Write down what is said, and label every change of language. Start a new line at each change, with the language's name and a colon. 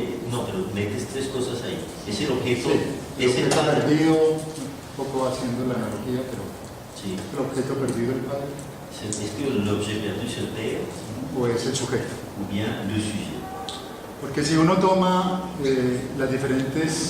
Spanish: No, pero metes tres cosas ahí. Es el objeto, Sí, es el objeto padre. perdido, un poco haciendo la analogía, pero Sí. el objeto perdido, el padre,
French: Est-ce que l'objet perdu se perd
Spanish: o es el sujeto.
French: ou bien le sujet?
Spanish: Porque si uno toma las diferentes